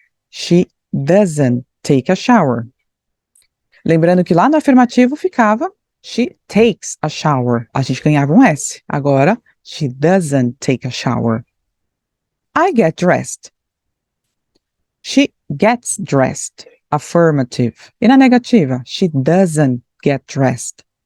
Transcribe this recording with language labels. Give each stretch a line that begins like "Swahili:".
English: She doesn't take a shower.
Portuguese: Lembrando que lá no afirmativo ficava
English: she takes a shower.
Portuguese: A gente ganhava um S.
English: Agora, she doesn't take a shower. I get dressed. She gets dressed. Affirmative.
Portuguese: E na negativa,
English: she doesn't get dressed.